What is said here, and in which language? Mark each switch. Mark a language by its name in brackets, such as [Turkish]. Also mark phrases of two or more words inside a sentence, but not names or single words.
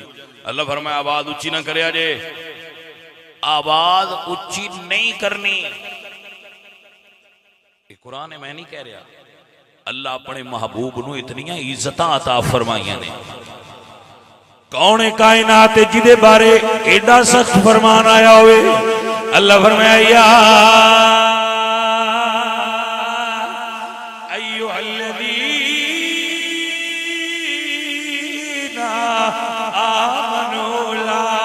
[Punjabi] اللہ فرمائے آواز اچی نہ کریا جے، آواز اچی نہیں کرنی. قرآن ہے، میں نہیں کہہ رہا. اللہ اپنے محبوب نوں اتنیاں عزت عطا فرمائیاں نے. کون ہے کائنات جدے بارے ایڈا سخت فرمان آیا ہووے? اللہ فرمایا [Arabic] يا أيها الذين آمنوا لا